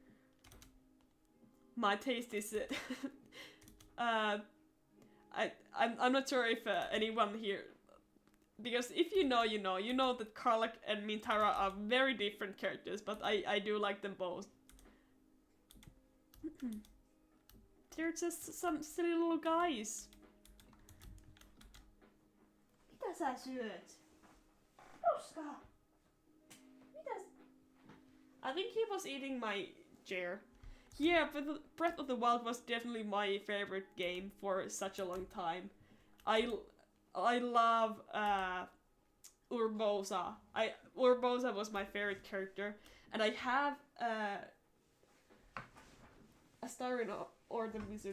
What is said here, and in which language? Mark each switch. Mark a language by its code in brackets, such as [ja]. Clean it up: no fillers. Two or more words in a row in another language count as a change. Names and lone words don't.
[en] My taste is I'm not sure if anyone here, because if you know that Karlach and Mintara are very different characters, but I do like them both. They're just some silly little guys. [fi] Mitä sä syöt? Roskaa. Mitäs? [en] I think he was eating my chair. Yeah, but Breath of the Wild was definitely my favorite game for such a long time. I love Urbosa. Urbosa was my favorite character, and I have Astarion or the Wizard.